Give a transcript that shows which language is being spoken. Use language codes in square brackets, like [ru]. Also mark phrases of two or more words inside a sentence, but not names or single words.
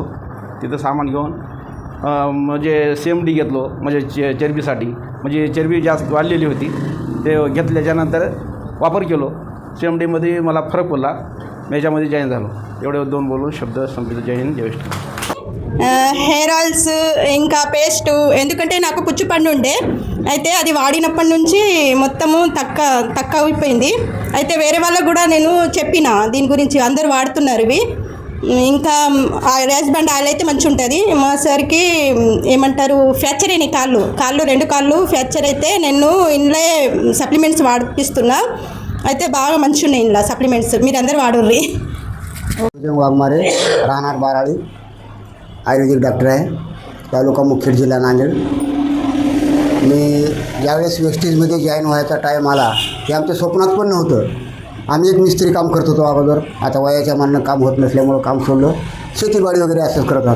[mr] तिथं सामान घेऊन म्हणजे CMD घेतलो, म्हणजे चरबीसाठी, म्हणजे चरबी जास्त वाढलेली होती. ते घेतल्याच्यानंतर वापर केलो. CMDमध्ये मला फरक पडला, मी याच्यामध्ये जॉईन झालो. एवढे 2 बोलून शब्द संपले. जय हिंद, जय श्री. [en] hair oils [te] ఇంకా పేస్టు, ఎందుకంటే నాకు పుచ్చిపండు ఉండే, అయితే అది వాడినప్పటి నుంచి మొత్తము తక్కువ అయిపోయింది. అయితే వేరే వాళ్ళకు కూడా నేను చెప్పిన దీని గురించి, అందరూ వాడుతున్నారు ఇవి. ఇంకా రేస్ బ్యాండ్ ఆయిల్ అయితే మంచిగా ఉంటుంది. మా సార్కి ఏమంటారు ఫ్రాక్చర్ అయినాయి కాళ్ళు 2 కాళ్ళు ఫ్రాక్చర్ అయితే నేను ఇంట్లో సప్లిమెంట్స్ వాడిపిస్తున్నా. అయితే బాగా మంచిగా ఉన్నాయి ఇంట్లో సప్లిమెంట్స్, మీరు అందరూ వాడుర్రి. [mr] वाघमारे, राहणार बाराळी, आयुर्वेदिक डॉक्टर आहे, तालुका मुखेड, जिल्हा नांदेड. मी ज्यावेळेस वेस्टेजमध्ये जॉईन व्हायचा टाईम आला ते आमच्या स्वप्नात पण नव्हतं. आम्ही एक मिस्त्री काम करत होतो अगोदर. आता वयाच्या मानानं काम होत नसल्यामुळं काम सोडलं, शेतीबाडी वगैरे असंच करत राहतो.